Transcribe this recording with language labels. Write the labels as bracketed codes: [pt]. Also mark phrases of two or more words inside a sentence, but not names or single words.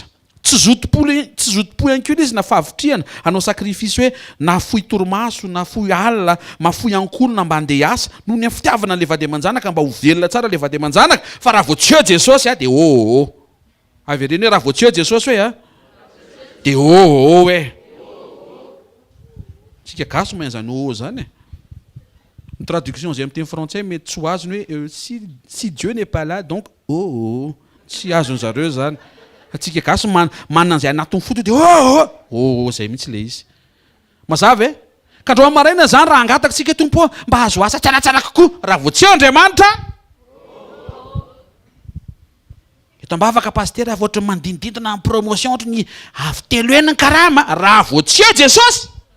[mg] Tsy zotom-po ihany koa izy na fahavitriana hanao sakrifisy hoe na fohy torimaso, na fohy alina, mafohy ankolona mba handeha asa noho ny fitiavana an'ilay vady aman-janaka mba ho velona tsara ilay vady aman-janaka. Fa raha vao tsy eo Jesosy a dia avy ireny hoe raha vao tsy eo Jesosy hoe a dia hoe tsika gaso mahay an'izany zany e. Ny traduction zay amin'ny teny frantsay mety tsy ho azony hoe [fr] si Dieu n'est pas là donc [mg] tsy azony zareo zany. Atsika gaso manana an'izay anatin'ny foto dia zay mihitsy le izy. Mazava e? Ka androany maraina zany raha angataka tsika tompo mba hazo asa tsaratsara kokoa raha vao tsy eo Andriamanitra. Eto am-bavaka pastera avy ohatry mandindindina amin'ny promotion ohatry ny avy telo eniny karama raha vao tsy eo Jesosy.